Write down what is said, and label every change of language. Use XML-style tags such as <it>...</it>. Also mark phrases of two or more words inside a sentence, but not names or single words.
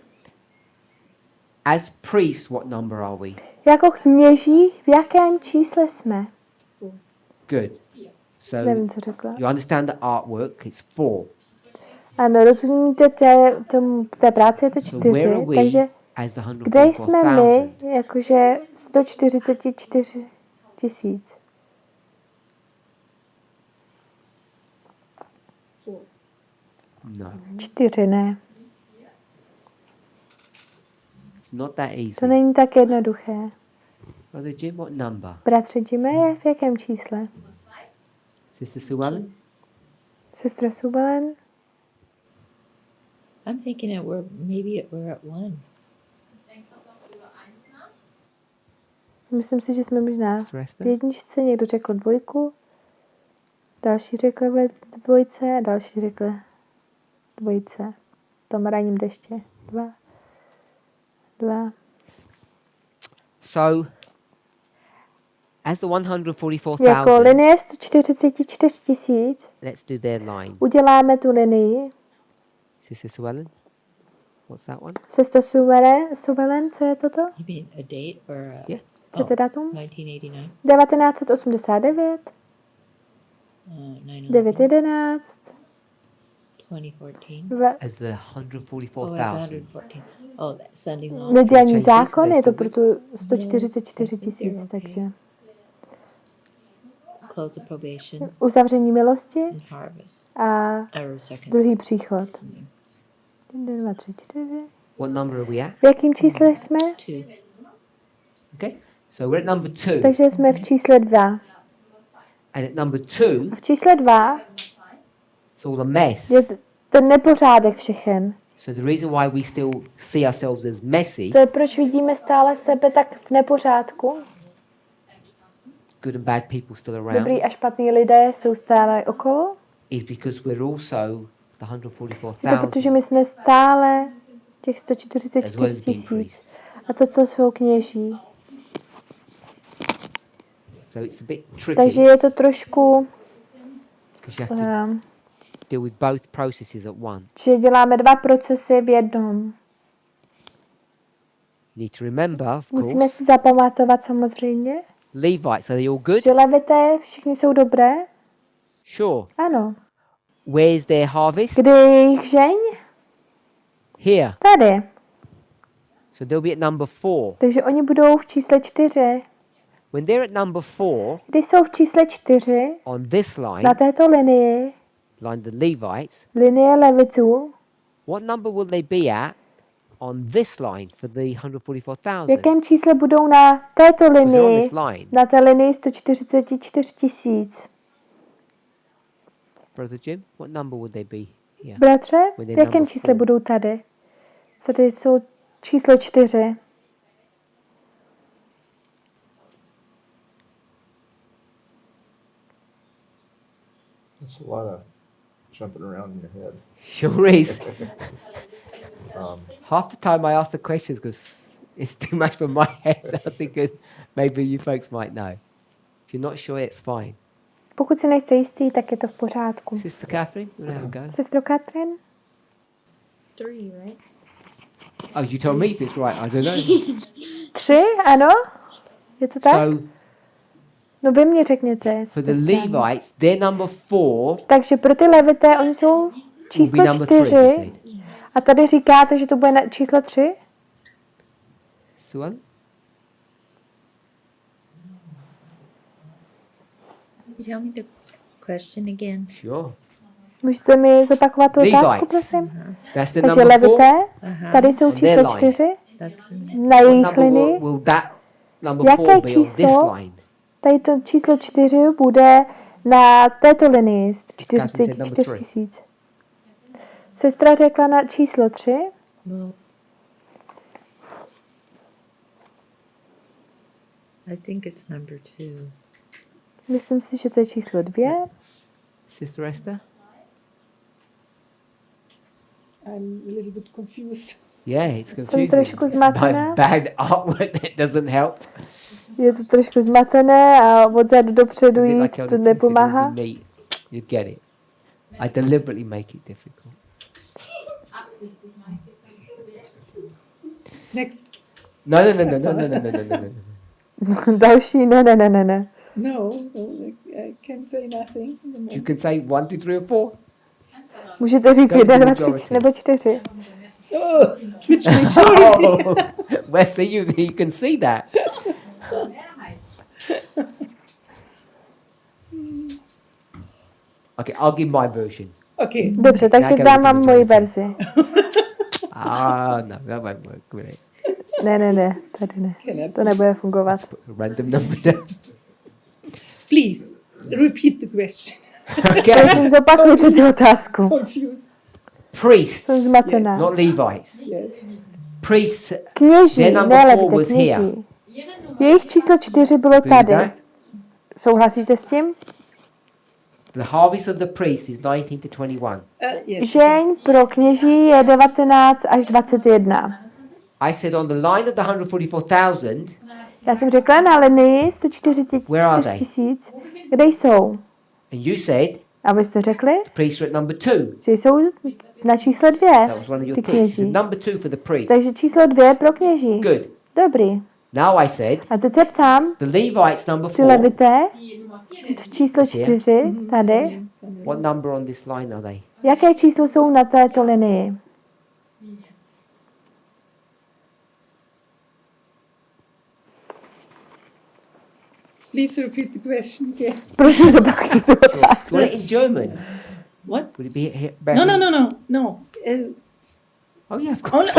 <en>As priests, what number are we?</en> <cs>Jako kněží, v jakém čísle jsme?</cs> <en>Good. So</en> <cs>Nevím, co řekla.</cs> <en>you understand the artwork, it's 4.</en> <cs>Ano, rozumíte té práci, je to</cs> <en>So where 4, are we</en> <cs>takže</cs> <en>as the</en> <cs>kde jsme my,</cs> <en>144,000?</en> <cs>jakože 144 tisíc?</cs> <en>No,</en> <cs>4 ne.</cs> <en>it's not that</en> <cs>To</cs> <en>easy.</en> <cs>není tak jednoduché.</cs> <en>Brother Jim, what number?</en> <cs>Bratře Jimmy je v jakém čísle?</cs> <en>Sister Sue Ellen?</en> <cs>Sestra Subalen?</cs> <en>I'm thinking that we're at 1.</en> <cs>Myslím si, že jsme možná</cs> <en>Sister</en> <cs>v</cs> <en>Esther?</en> <cs>jedničce, někdo řekl 2, další řekl ve 2 a další řekl 2. V tom ranním deště. 2.</cs> <en>So, as the 144,000,</en> <cs>Jako linie 144 tisíc</cs> <en>let's do their line.</en> <cs>uděláme tu linii.</cs> <en>Sister Sue Ellen? What's that one?</en> <cs>Sestra Subelen, co je toto?</cs> <en>You mean a date or a... Yeah.</en> <cs>Chcete datum?</cs> <en>1989?</en> <cs>1989,</cs> <en>9/11?</en> <cs>9.11,</cs> <en>2014? As the Oh, it's 144,000. 114. Oh, that Sunday law.</en> <cs>nedělní</cs> <en>change</en> <cs>zákon,</cs> <en>this</en> <cs>je to</cs> <en>based</en> <cs>proto 144 tisíc, takže</cs> <en>Close of probation</en> <cs>uzavření milosti</cs> <en>and harvest.</en> <cs>a</cs> <en>Or second.</en> <cs>druhý příchod. 1, 2, 3, 4.</cs> <en>What number are we at?</en> <cs>V jakém čísle jsme?</cs> <en>2. Okay, so we're at number 2.</en> <cs>Takže jsme v čísle 2.</cs> <en>And at number 2,</en> <cs>A v čísle 2</cs> <en>it's all a mess.</en> <cs>je ten nepořádek všechen.</cs> <en>So the reason why we still see ourselves as messy,</en> <cs>To je proč vidíme stále sebe tak v nepořádku.</cs> <en>good and bad people still around,</en> <cs>Dobrý a špatný lidé jsou stále okolo.</cs> <en>is because we're also the</en> <cs>Je to</cs> <en>144,000</en> <cs>protože my jsme stále těch</cs> <en>as well</en> <cs>144</cs> <en>as being</en> <cs>tisíc.</cs> <en>priests.</en> <cs>A to jsou kněží.</cs> <en>So it's a bit tricky</en> <cs>Takže je to trošku,</cs> <en>because you have to deal with both processes at once.</en> <cs>že děláme 2 procesy v jednom.</cs> <en>You need to remember, of</en> <cs>Musíme</cs> <en>course,</en> <cs>si zapamatovat samozřejmě,</cs> <en>Levites, are they all good?</en> <cs>že levité všichni jsou dobré.</cs> <en>Sure.</en> <cs>Ano.</cs> <en>Where's their harvest?</en> <cs>Kde je jejich žeň?</cs> <en>Here.</en> <cs>Tady.</cs> <en>So they'll be at number 4.</en> <cs>Takže oni budou v čísle 4.</cs> <en>When they're at number 4</en> <cs>Když jsou v čísle 4,</cs> <en>on this line,</en> <cs>na této linii,</cs> <en>line the Levites,</en> <cs>linie levitů,</cs> <en>what number will they be at on this line for the</en> <cs>v</cs> <en>144,000?</en> <cs>jakém čísle budou na této</cs> <en>Because they're on</en> <cs>linii,</cs> <en>this line.</en> <cs>na té linii 144 tisíc.</cs> <en>Brother Jim, what number would they be here?</en> <cs>Bratře,</cs> <en>When</en> <cs>v</cs> <en>they're</en> <cs>jakém</cs> <en>number</en> <cs>čísle</cs> <en>4?</en> <cs>budou tady? Tady jsou číslo 4.</cs> <en>That's a lot of jumping around in your head. Sure is. Um, Half the time I ask the questions because it's too much for my head. So I'm thinking maybe you folks might know. If you're not sure, it's fine.</en> <cs>Pokud si nejste jistý, tak je to v pořádku.</cs> <en>Sister Catherine, you wanna have a go?</en> <cs>Sestro Katrin?</cs> <en>3, right? Oh, you tell me if it's right. I don't know.</en> <cs>3, ano? Je to tak?</cs> <en>So</en> <cs>No vy mě řekněte.</cs> <en>for the</en> <cs>jestli správně.</cs> <en>Levites, they're number 4.</en> <cs>Takže pro ty levité, oni jsou</cs> <en>Will be</en> <cs>číslo</cs> <en>number 3.</en> <cs>4.</cs> <en>You said.</en> <cs>A tady říkáte, že to bude na číslo 3?</cs> <en>Suan? Tell me the question again. Sure.</en> <cs>Můžete mi zopakovat tu otázku, prosím?</cs> <en>That's the</en> <cs>Takže</cs> <en>number 4.</en> <cs>levité, tady jsou číslo 4 na</cs> <en>What</en> <cs>jejich</cs> <en>number</en> <cs>linii.</cs> <en>will that number</en> <cs>Jaké</cs> <en>4 be on this</en> <cs>číslo?</cs> <en>line?</en> <cs>Tady to číslo 4 bude na této linii 144 000. Sestra řekla na číslo 3.</cs> <en>Well, I think it's number 2.</en> <cs>Myslím si, že to je číslo 2.</cs> <en>Sister Esther? I'm a little bit confused. Yeah, it's</en> <cs>Jsem</cs> <en>confusing.</en> <cs>trošku zmatená.</cs> <en>My bad artwork that doesn't help.</en> <cs>Je to trošku zmatené a odzadu dopředu</cs> <en>A bit</en> <cs>jít</cs> <en>like</en> <cs>to</cs> <en>Elder Tim said,</en> <cs>nepomáhá.</cs> <en>when we meet, you get it. I deliberately make it difficult.</en> <de>Absichtlich mache ich</de> <en>Next. No.</en> <cs>Další, ne.</cs> <en>No, I can say nothing. You can say 1, 2, 3 or 4.</en> <cs>Můžete říct</cs> <en>Go</en> <cs>1,</cs> <en>to</en> <cs>2,</cs> <en>majority.</en> <cs>3 nebo 4.</cs> <en>Oh, which majority? Oh, well, see, you can see that. Okay, I'll give my version. Okay.</en> <cs>Dobře, takže Nějaké dám vám vypovědi. moji verzi.</cs> <en>No, that won't work, will it?</en> <cs>Ne, tady ne. To nebude fungovat.</cs> <en>Put a random number there. Please repeat the question. Okay.</en> <cs>Prosím, zopakujte tu otázku.</cs> <en>Confused. Priests,</en> <cs>Jsem zmatená.</cs> <en>not Levites. Yes. Priests,</en> <cs>Kněží,</cs> <en>Their number</en> <cs>ne</cs> <en>4</en> <cs>levité,</cs> <en>was here.</en> <cs>kněží. Jejich číslo 4 bylo</cs> <en>agree with</en> <cs>tady.</cs> <en>that?</en> <cs>Souhlasíte s tím?</cs> <en>The harvest of the priest is 19 to 21. Yes.</en> <cs>Žeň pro kněží je 19 až 21.</cs> <en>I said on the line of the 144,000,</en> <cs>Já jsem řekla na linii 144</cs> <en>Where are they?</en> <cs>000, kde jsou.</cs> <en>and you said</en> <cs>A vy jste řekli,</cs> <en>the priests are at number 2.</en> <cs>že jsou na čísle 2,</cs> <en>That was one of your</en> <cs>ty</cs> <en>teachers.</en> <cs>kněží.</cs> <en>Number 2 for the priest.</en> <cs>Takže číslo 2 pro kněží.</cs> <en>Good.</en> <cs>Dobrý.</cs> <en>Now I said</en> <cs>A teď se ptám,</cs> <en>the Levites number</en> <cs>ty</cs> <en>4.</en> <cs>levité, v číslo 4, tady,</cs> <en>What number on this line are they?</en> <cs>jaké číslo jsou na této linii?</cs> <en>Please repeat the question. Yeah.</en> <cs>Prosím, zopakujte tu</cs> <en>You</en> <cs>otázku.</cs> <en>want it in German? What? Would it be here? No. Oh yeah, of course.</en>